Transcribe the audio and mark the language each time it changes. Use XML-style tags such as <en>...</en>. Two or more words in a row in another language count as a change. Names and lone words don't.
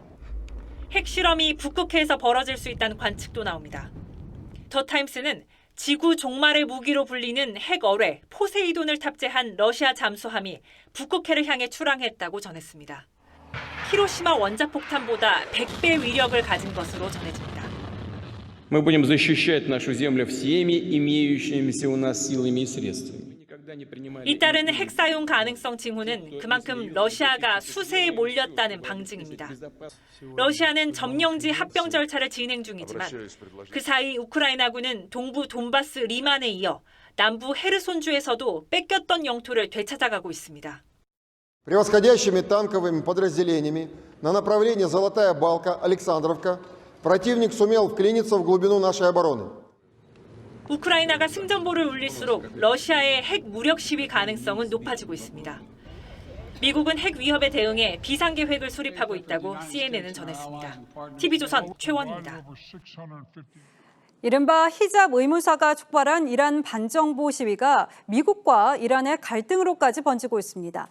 <ko>핵 실험이 북극해에서 벌어질 수 있다는 관측도 나옵니다. 더 타임스는 지구 종말의 무기로 불리는 핵 어뢰 포세이돈을 탑재한 러시아 잠수함이 북극해를 향해 출항했다고 전했습니다. 히로시마 원자폭탄보다 100배 위력을 가진 것으로 전해집니다.</ko> <ru>Мы будем защищать нашу землю всеми имеющимися у нас силами и средствами.</ru> <ko>잇따르는 핵 사용 가능성 징후는 그만큼 러시아가 수세에 몰렸다는 방증입니다. 러시아는 점령지 합병 절차를 진행 중이지만 그 사이 우크라이나군은 동부 돈바스 리만에 이어 남부 헤르손주에서도 뺏겼던 영토를 되찾아가고 있습니다.</ko> <ru>Превосходящими танковыми подразделениями на направлении Золотая Балка, Александровка противник сумел вклиниться в глубину нашей обороны.</ru> <ko>우크라이나가 승전보를 울릴수록 러시아의 핵 무력 시위 가능성은 높아지고 있습니다. 미국은 핵 위협에 대응해 비상계획을 수립하고 있다고 CNN은 전했습니다. TV조선 최원입니다. 이른바 히잡 의무사가 촉발한 이란 반정부 시위가 미국과 이란의 갈등으로까지 번지고 있습니다.</ko>